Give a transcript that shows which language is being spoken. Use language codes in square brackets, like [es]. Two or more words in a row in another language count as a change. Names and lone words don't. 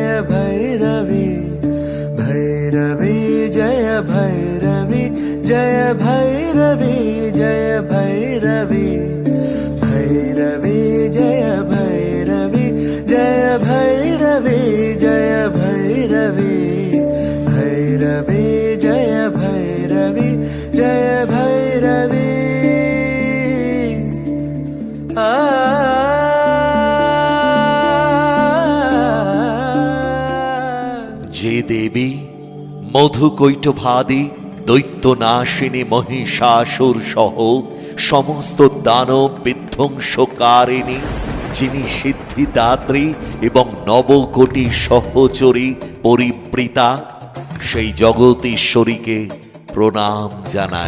[hi] भैरवी, भैरवी जय भैरवी, जय भैरवी जय भैरवी, भैरवी जय भैरवी, जय भैरवी जय भैरवी, भैरवी जय भैरवी, जय भैरवी। [bn] যে দেবী মধুকৈটভাদি দৈত্যনাশিনী মহিষাসুর সহ সমস্ত দানব বিধ্বংসকারিণী, যিনি সিদ্ধিদাত্রী এবং নবকোটি সহচরী পরিবৃতা, সেই জগতীশ্বরীকে প্রণাম জানাই।